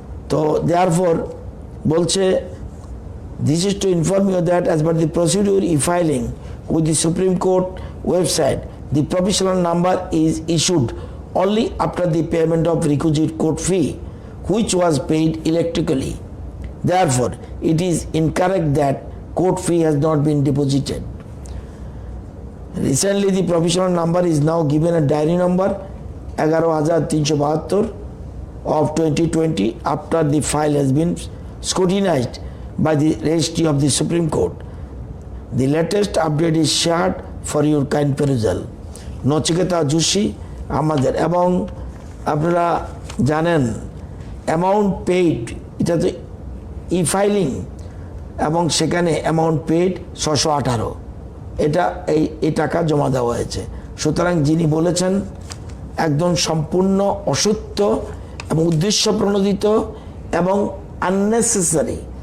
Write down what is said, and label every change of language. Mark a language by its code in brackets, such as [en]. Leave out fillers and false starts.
[bn] তো [en] therefore [bn] বলছে, [en] This is to inform you that as per the procedure e-filing with the Supreme Court website, the provisional number is issued only after the payment of requisite court fee, which was paid electronically. Therefore, it is incorrect that court fee has not been deposited. Recently, the provisional number is now given a diary number 11,372 of 2020 after the file has been scrutinized by the registry of the Supreme Court. The latest update is shared for your kind perusal. [bn] Nachiketa Joshi আমাদের। এবং আপনারা জানেন amount paid, এটা তো e-filing, এবং সেখানে amount paid 618, এটা এই টাকা জমা দেওয়া হয়েছে। সুতরাং যিনি বলেছেন একদম সম্পূর্ণ অসত্য এবং উদ্দেশ্য প্রণোদিত এবং আননেসেসারি।